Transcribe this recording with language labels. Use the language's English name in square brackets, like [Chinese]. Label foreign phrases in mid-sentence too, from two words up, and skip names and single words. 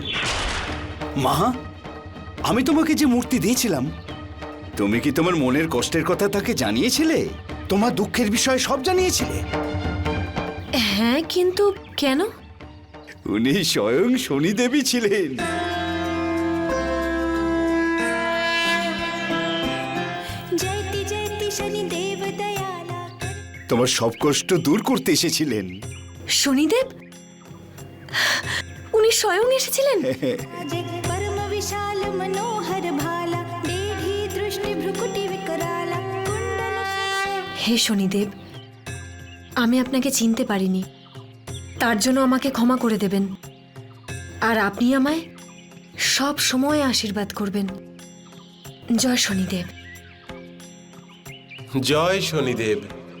[Bangla] মা, আমি তোমাকে যে মূর্তি দিয়েছিলাম, তুমি কি তোমার মনের কষ্টের কথা তাকে জানিয়েছিলে? তোমার দুঃখের বিষয়ে সব জানিয়েছিলে? হ্যাঁ, কিন্তু কেন? উনি স্বয়ং শনিদেবী ছিলেন। [Hindi] जयति जयति शनिदेव दयाला [Bangla] তোমার সব কষ্ট দূর করতে এসেছিলেন। শনিদেব উনি স্বয়ং এসেছিলেন? [Hindi] जे परम विशाल मनोहर भाला देहि दृष्टि भ्रुकुटि विकराला कुंडल [Bangla] হে শনিদেব, আমি আপনাকে চিনতে পারিনি, তার জন্য আমাকে ক্ষমা করে দেবেন। আর আপনি আমায় সব সময় আশীর্বাদ করবেন। জয় শনিদেব। জয় শনিদেব।